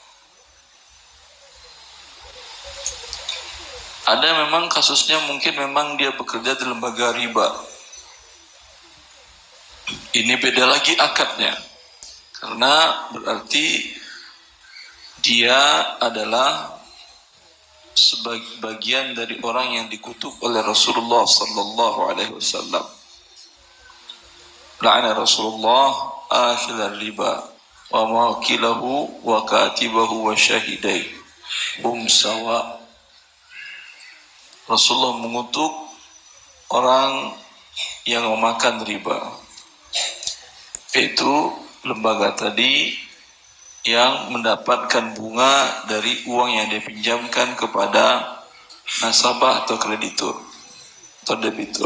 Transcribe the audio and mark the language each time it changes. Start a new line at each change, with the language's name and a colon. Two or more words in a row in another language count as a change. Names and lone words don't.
Indonesian: Ada memang kasusnya mungkin memang dia bekerja di lembaga riba. Ini beda lagi akadnya. Karena berarti dia adalah sebagian dari orang yang dikutuk oleh Rasulullah
Arabic: صلى الله عليه وسلم. لعن رسول الله آكل الربا وموكله وكاتبه وشاهديه سواء.
Indonesian: Rasulullah mengutuk orang yang memakan riba, yaitu lembaga tadi yang mendapatkan bunga dari uang yang dipinjamkan kepada nasabah atau kreditur atau debitur.